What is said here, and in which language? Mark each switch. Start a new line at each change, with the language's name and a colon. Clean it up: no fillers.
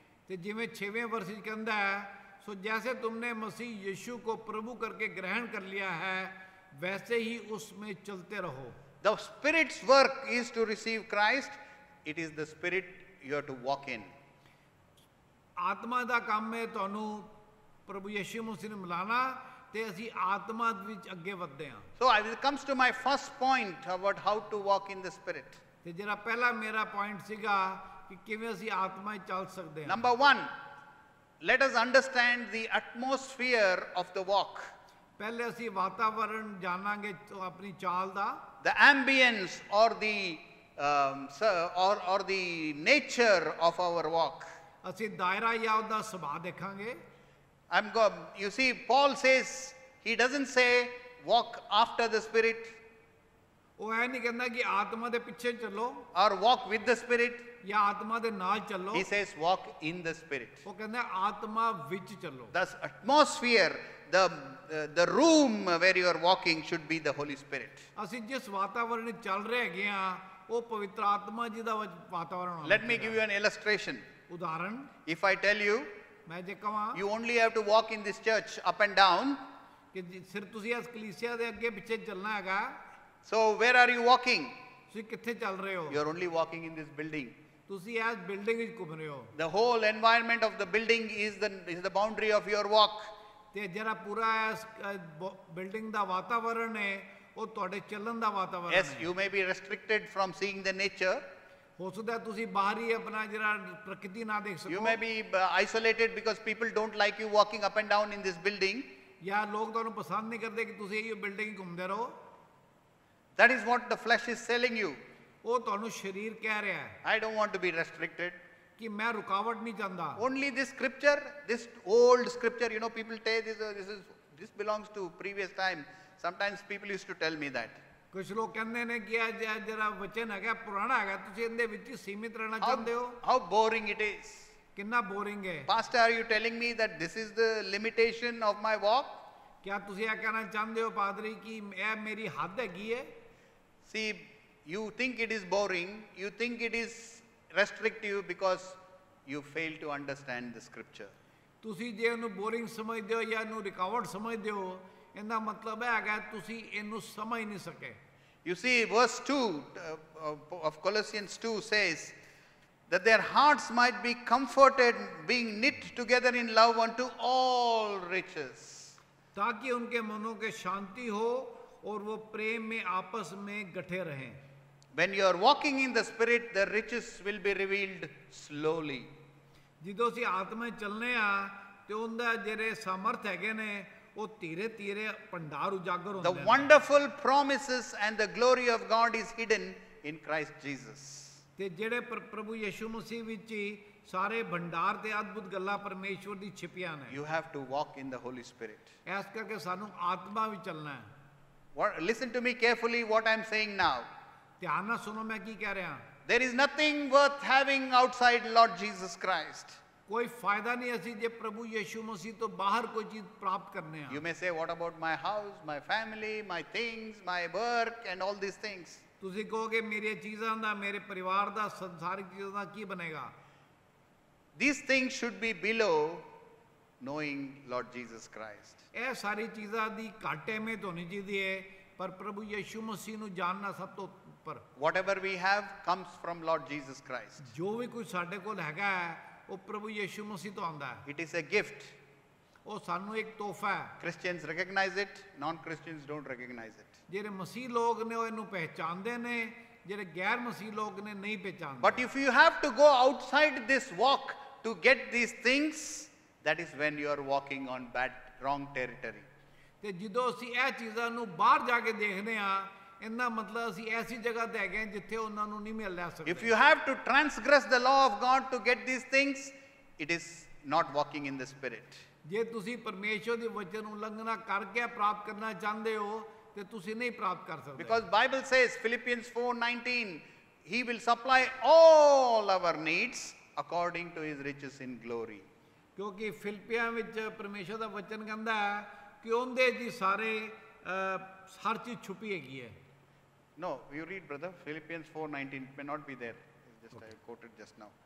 Punjabi: ਤੇ ਜਿਵੇਂ 6ਵੇਂ ਵਰਸ ਵਿੱਚ ਕਹਿੰਦਾ ਹੈ,
Hindi: सो जैसे तुमने मसीह यीशु को प्रभु करके ग्रहण कर लिया है, वैसे ही उसमें चलते रहो।
English: The Spirit's work is to receive Christ. It is the Spirit you have to walk in.
Punjabi: आत्मा ਦਾ ਕੰਮ ਹੈ ਤੁਹਾਨੂੰ ਪ੍ਰਭੂ ਯਿਸੂ ਮਸੀਹ ਨੂੰ ਮਿਲਾਣਾ ਤੇ ਅਸੀਂ ਆਤਮਾ ਵਿੱਚ ਅੱਗੇ ਵਧਦੇ ਹਾਂ।
English: So it comes to my first point about how to walk in the Spirit.
Punjabi: ਤੇ ਜਿਹੜਾ ਪਹਿਲਾ ਮੇਰਾ ਪੁਆਇੰਟ ਸੀਗਾ ਕਿ ਕਿਵੇਂ ਅਸੀਂ ਆਤਮਾ ਵਿੱਚ ਚੱਲ ਸਕਦੇ ਹਾਂ।
English: Number 1, let us understand the atmosphere of the walk.
Punjabi: ਪਹਿਲੇ ਅਸੀਂ ਵਾਤਾਵਰਣ ਜਾਣਾਂਗੇ ਆਪਣੀ ਚਾਲ ਦਾ।
English: The ambience or the nature of our walk.
Punjabi: ਅਸੀਂ ਦਾਇਰਾ ਜਾਂ ਉਹਦਾ ਸੁਭਾਅ ਦੇਖਾਂਗੇ।
English: You see, Paul says, he doesn't say walk after the Spirit.
Punjabi: ਉਹ ਐ ਨਹੀਂ ਕਹਿੰਦਾ ਕਿ ਆਤਮਾ ਦੇ ਪਿੱਛੇ ਚੱਲੋ
English: or walk with the Spirit.
Punjabi: ਜਾਂ ਆਤਮਾ ਦੇ ਨਾਲ ਚੱਲੋ।
English: He says walk in the Spirit.
Punjabi: ਉਹ ਕਹਿੰਦਾ ਆਤਮਾ ਵਿੱਚ ਚੱਲੋ।
English: The atmosphere, the room where you are walking should be the Holy Spirit.
Punjabi: ਅਸੀਂ ਜਿਸ ਵਾਤਾਵਰਣ ਵਿੱਚ ਚੱਲ ਰਹੇ ਹੈਗੇ ਆ ਉਹ ਪਵਿੱਤਰ ਆਤਮਾ ਜੀ ਦਾ ਵਾਤਾਵਰਣ ਹੋਣਾ।
English: Let me give you an illustration.
Punjabi: ਉਦਾਹਰਣ,
English: if I tell you,
Punjabi: ਮੈਂ ਜੇ ਕਹਾਂ
English: you only have to walk in this church up and down,
Punjabi: ਕਿ ਸਿਰ ਤੁਸੀਂ ਇਸ ਕਲੀਸਿਆ ਦੇ ਅੱਗੇ ਪਿੱਛੇ ਚੱਲਣਾ ਹੈਗਾ,
English: so where are you walking?
Punjabi: ਤੁਸੀਂ ਕਿੱਥੇ ਚੱਲ ਰਹੇ ਹੋ?
English: You are only walking in this building.
Punjabi: ਤੁਸੀਂ ਇਸ ਬਿਲਡਿੰਗ ਵਿੱਚ ਘੁੰਮ ਰਹੇ ਹੋ।
English: The whole environment of the building is the boundary of your walk.
Punjabi: ਤੇ ਜਿਹੜਾ ਪੂਰਾ ਇਸ ਬਿਲਡਿੰਗ ਦਾ ਵਾਤਾਵਰਣ ਹੈ ਉਹ ਤੁਹਾਡੇ ਚੱਲਣ ਦਾ ਵਾਤਾਵਰਣ ਹੈ।
English: Yes, you may be restricted from seeing the nature.
Punjabi: ਹੋ ਸਕਦਾ ਤੁਸੀਂ ਬਾਹਰੀ ਆਪਣਾ ਜਿਹੜਾ ਪ੍ਰਕਿਰਤੀ ਨਾ ਦੇਖ ਸਕੋ।
English: You may be isolated because people don't like you walking up and down in this building.
Punjabi: ਜਾਂ ਲੋਕ ਤੁਹਾਨੂੰ ਪਸੰਦ ਨਹੀਂ ਕਰਦੇ ਕਿ ਤੁਸੀਂ ਇਹ ਬਿਲਡਿੰਗ ਘੁੰਮਦੇ ਰਹੋ।
English: That is what the flesh is telling you.
Punjabi: ਉਹ ਤੁਹਾਨੂੰ ਸਰੀਰ ਕਹਿ ਰਿਹਾ ਹੈ
English: I don't want to be restricted.
Punjabi: ਕਿ ਮੈਂ ਰੁਕਾਵਟ ਨਹੀਂ ਚਾਹੁੰਦਾ।
English: Only this scripture, this old scripture, people say this belongs to previous time. Sometimes people used to tell me that.
Punjabi: ਕੁਝ ਲੋਕ ਕਹਿੰਦੇ ਨੇ ਕਿ ਇਹ ਜਿਹੜਾ ਵਚਨ ਹੈਗਾ ਪੁਰਾਣਾ ਹੈਗਾ, ਤੁਸੀਂ ਇਹਦੇ ਵਿੱਚ ਹੀ ਸੀਮਿਤ ਰਹਿਣਾ ਚਾਹੁੰਦੇ ਹੋ।
English: How boring it is.
Punjabi: ਕਿੰਨਾ ਬੋਰਿੰਗ ਹੈ।
English: Pastor, are you telling me that this is the limitation of my walk?
Punjabi: ਕਿਆ ਤੁਸੀਂ ਇਹ ਕਹਿਣਾ ਚਾਹੁੰਦੇ ਹੋ ਪਾਦਰੀ ਕਿ ਇਹ ਮੇਰੀ ਹੱਦ ਹੈਗੀ ਹੈ?
English: See, you think it is boring, you think it is restrictive because you fail to understand the scripture.
Punjabi: ਤੁਸੀਂ ਜੇ ਇਹਨੂੰ ਬੋਰਿੰਗ ਸਮਝਦੇ ਹੋ ਜਾਂ ਇਹਨੂੰ ਰਿਕਾਵਟ ਸਮਝਦੇ ਹੋ, ਇਹਦਾ ਮਤਲਬ ਹੈਗਾ ਤੁਸੀਂ ਇਹਨੂੰ ਸਮਝ ਨਹੀਂ ਸਕੇ।
English: You see, verse 2 of Colossians 2 says that their hearts might be comforted, being knit together in love unto all riches.
Hindi: ताकि उनके मनों के शांति हो और वो प्रेम में आपस में गठे रहें।
English: When you are walking in the Spirit, the riches will be revealed slowly.
Punjabi: ਜਦੋਂ ਅਸੀਂ ਆਤਮਾ ਚੱਲਨੇ ਆ ਤੇ ਉਹਦਾ ਜਿਹੜੇ ਸਮਰਥ ਹੈਗੇ ਨੇ ਉਹ ਧੀਰੇ ਧੀਰੇ ਭੰਡਾਰ ਉਜਾਗਰ ਹੁੰਦੇ
English: The
Punjabi: ਨੇ।
English: wonderful promises and the glory of God is hidden in Christ Jesus.
Punjabi: ਤੇ ਜਿਹੜੇ ਪ੍ਰਭੂ ਯਿਸੂ ਮਸੀਹ ਵਿੱਚ ਹੀ ਸਾਰੇ ਭੰਡਾਰ ਤੇ ਅਦਭੁਤ ਗੱਲਾਂ ਪਰਮੇਸ਼ਵਰ ਦੀ ਛਿਪੀਆਂ ਨੇ।
English: You have to walk in the Holy Spirit.
Punjabi: ਇਸ ਕਰਕੇ ਸਾਨੂੰ ਆਤਮਾ ਵਿੱਚ ਚੱਲਣਾ ਹੈ।
English: Listen to me carefully what I'm saying now.
Punjabi: ਧਿਆਨ ਨਾਲ ਸੁਣੋ ਮੈਂ ਕੀ ਕਹਿ ਰਿਹਾ।
English: There is nothing worth having outside Lord Jesus Christ.
Punjabi: ਕੋਈ ਫਾਇਦਾ ਨਹੀਂ ਅਸੀਂ ਜੇ ਪ੍ਰਭੂ ਯਿਸੂ ਮਸੀਹ ਤੋਂ ਬਾਹਰ ਕੋਈ ਚੀਜ਼ ਪ੍ਰਾਪਤ ਕਰਨੇ ਆ।
English: You may say, what about my house, my family, my things, my work and all these things?
Punjabi: ਤੁਸੀਂ ਕਹੋਗੇ ਮੇਰੀਆਂ ਚੀਜ਼ਾਂ ਦਾ, ਮੇਰੇ ਪਰਿਵਾਰ ਦਾ, ਸੰਸਾਰਿਕ ਚੀਜ਼ਾਂ ਦਾ ਕੀ ਬਣੇਗਾ?
English: These things should be below knowing Lord Jesus Christ.
Punjabi: ਇਹ ਸਾਰੀ ਚੀਜ਼ਾਂ ਦੀ ਘੱਟ ਅਹਿਮੀਅਤ ਹੋਣੀ ਚਾਹੀਦੀ ਹੈ, ਪਰ ਪ੍ਰਭੂ ਯਿਸੂ ਮਸੀਹ ਨੂੰ ਜਾਣਨਾ ਸਭ ਤੋਂ ਉੱਪਰ।
English: Whatever we have comes from Lord Jesus Christ.
Punjabi: ਜੋ ਵੀ ਕੁਝ ਸਾਡੇ ਕੋਲ ਹੈਗਾ ਹੈ ਉਹ ਪ੍ਰਭੂ ਯਿਸੂ ਮਸੀਹ ਤੋਂ ਆਉਂਦਾ ਹੈ।
English: It is a gift.
Punjabi: ਉਹ ਸਾਨੂੰ ਇੱਕ ਤੋਹਫਾ ਹੈ।
English: Christians recognize it, non-Christians don't recognize it.
Punjabi: ਜਿਹੜੇ ਮਸੀਹ ਲੋਕ ਨੇ ਉਹ ਇਹਨੂੰ ਪਹਿਚਾਨਦੇ ਨੇ, ਜਿਹੜੇ ਗੈਰ ਮਸੀਹ ਲੋਕ ਨੇ ਨਹੀਂ ਪਹਿਚਾਨਦੇ।
English: But if you have to go outside this walk to get these things, that is when you are walking on wrong territory.
Punjabi: ਤੇ ਜਦੋਂ ਅਸੀਂ ਇਹ ਚੀਜ਼ਾਂ ਨੂੰ ਬਾਹਰ ਜਾ ਕੇ ਦੇਖਦੇ ਆ, ਇਹਦਾ ਮਤਲਬ ਅਸੀਂ ਐਸੀ ਜਗ੍ਹਾ ਤੇ ਹੈਗੇ ਜਿੱਥੇ ਉਹਨਾਂ ਨੂੰ ਨਹੀਂ ਮਿਲ ਸਕਦੇ।
English: If you have to transgress the law of God to get these things, it is not walking in the Spirit.
Punjabi: ਜੇ ਤੁਸੀਂ ਪਰਮੇਸ਼ਵਰ ਦੀ ਵਚਨ ਨੂੰ ਉਲੰਘਣਾ ਕਰਕੇ ਪ੍ਰਾਪਤ ਕਰਨਾ ਚਾਹੁੰਦੇ ਹੋ ਤੇ ਤੁਸੀਂ ਨਹੀਂ ਪ੍ਰਾਪਤ ਕਰ ਸਕਦੇ।
English: Because Bible says, Philippians 4:19, He will supply all our needs according to His riches in glory.
Punjabi: ਕਿਉਂਕਿ ਫਿਲਿੱਪੀਆਂ ਵਿੱਚ ਪਰਮੇਸ਼ਵਰ ਦਾ ਵਚਨ ਕਹਿੰਦਾ ਹੈ ਕਿ ਉਹਦੇ ਜੀ ਸਾਰੇ ਹਰ ਚੀਜ਼ ਛੁਪੀ ਹੈਗੀ ਹੈ।
English: No, you read, brother, Philippians 4:19. It may not be there. It's just I quoted just now.